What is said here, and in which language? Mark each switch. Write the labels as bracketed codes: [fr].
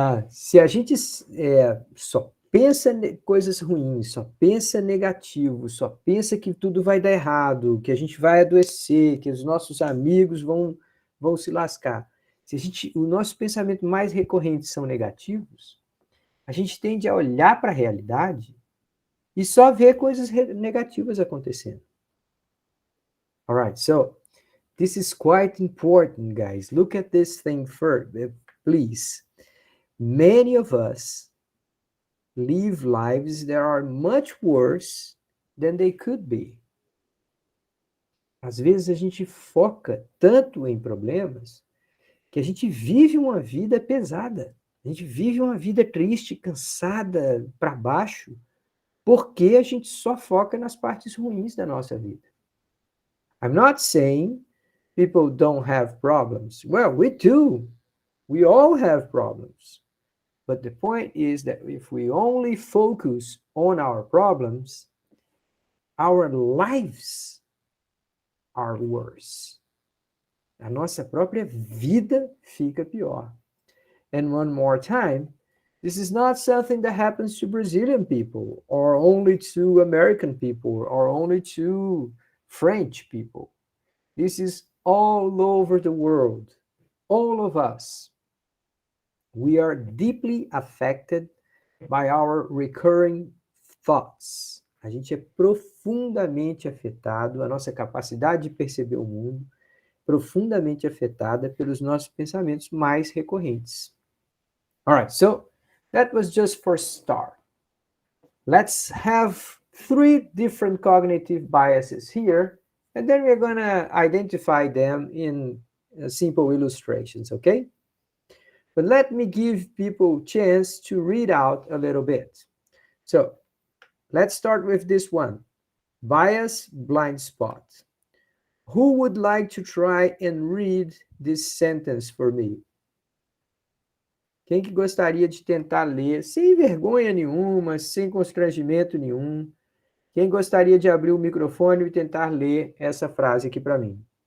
[pt] Se a gente só pensa coisas ruins, só pensa negativo, só pensa que tudo vai dar errado, que a gente vai adoecer, que os nossos amigos vão se lascar. Se o nosso pensamento mais recorrente são negativos, a gente tende a olhar para a realidade e só ver coisas negativas acontecendo. [en] Alright, so this is quite important, guys. Look at this thing first, please. Many of us live lives that are much worse than they could be. [pt] Às vezes a gente foca tanto em problemas que a gente vive uma vida pesada. A gente vive uma vida triste, cansada, para baixo, porque a gente só foca nas partes ruins da nossa vida. [en] I'm not saying people don't have problems. Well, we do. We all have problems. But the point is that if we only focus on our problems, our lives are worse. [pt] A nossa própria vida fica pior. [en] And one more time, this is not something that happens to Brazilian people, or only to American people, or only to French people. This is all over the world. All of us. We are deeply affected by our recurring thoughts. [pt] A gente é profundamente afetado, a nossa capacidade de perceber o mundo, profundamente afetada pelos nossos pensamentos mais recorrentes. [en] Alright, so that was just for start. Let's have 3 different cognitive biases here, and then we're going to identify them in simple illustrations, okay? But let me give people a chance to read out a little bit. So let's start with this one. Bias, blind spot. Who would like to try and read this sentence for me? [pt] Quem que gostaria de tentar ler sem vergonha nenhuma, sem constrangimento nenhum? Quem gostaria de abrir o microfone e tentar ler essa frase aqui para mim?